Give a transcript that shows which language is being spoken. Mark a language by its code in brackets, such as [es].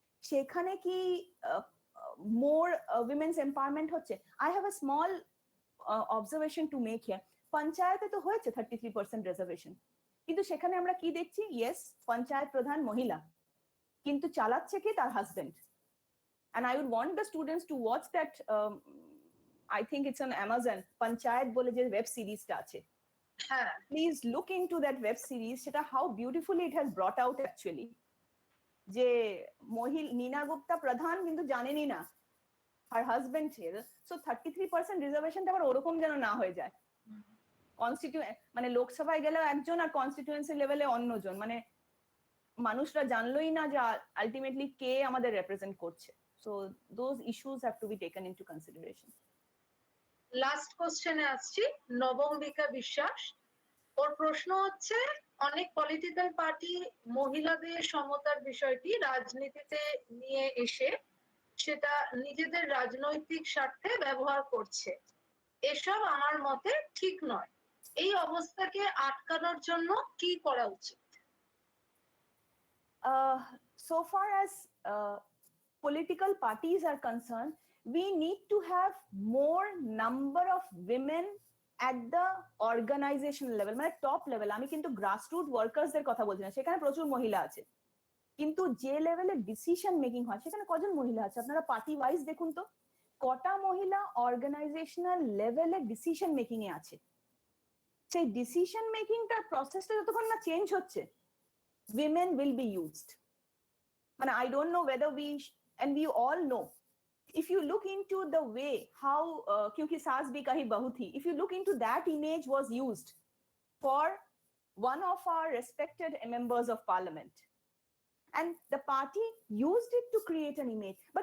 [bn] সেখানে কি মোর women's empowerment হচ্ছে? [en] I have a small observation to make here. [bn] পঞ্চায়েতে তো হয়েছে 33% রিজার্ভেশন, কিন্তু সেখানে আমরা কি দেখছি? ইয়েস, পঞ্চায়েত প্রধান মহিলা, কিন্তু চালাচ্ছে কি? তার husband. [en] And I would want the students to watch that, I think it's on Amazon, [bn] Panchayat bole je web series ta ache. [en] Please look into that web series, সেটা how beautifully it has brought out actually, [bn] যে নীনা গুপ্তা প্রধান কিন্তু জানেনই না [en] her husband ছিল। [bn] So 33% রিজার্ভেশনটা আবার ওরকম যেন না হয়ে যায়, মানে লোকসভায় গেলেও একজন আর কনস্টিটিউয়েন্সি লেভেলে অন্যজন, মানে মানুষরা জানলোই না যে আলটিমেটলি কে আমাদের রিপ্রেজেন্ট করছে। [en] So those issues have to be taken into consideration. [bn] Last কোশ্চেনে আসছি, নবম্বিকা বিশ্বাস। ওর প্রশ্ন হচ্ছে, অনেক পলিটিক্যাল পার্টি মহিলাদের সমতার বিষয়টি রাজনীতিতে নিয়ে এসে সেটা নিজেদের রাজনৈতিক স্বার্থে ব্যবহার করছে, এসব আমার মতে ঠিক নয়। এই অবস্থাকে আটকানোর জন্য কি করা উচিত? [en] So far as political parties are concerned, we need to have more number of women at the organization level, [bn] মানে টপ লেভেল। আমি কিন্তু গ্রাসরুট ওয়ার্কার্সদের কথা বলছি না, সেখানে প্রচুর মহিলা আছে, কিন্তু যে লেভেলে ডিসিশন মেকিং হয় সেখানে কজন মহিলা আছে? আপনারা পার্টি ওয়াইজ দেখুন তো, কটা মহিলা অর্গানাইজেশনাল লেভেলে ডিসিশন মেকিং এ আছে? সেই ডিসিশন মেকিংটার প্রসেসটা যতক্ষণ না চেঞ্জ হচ্ছে, [en] women will be used. And I don't know whether and we all know, if you look into the way how kyunki saas bhi kahi bahu thi, if you look into that image was used for one of our respected members of parliament, and the party used it to create an image.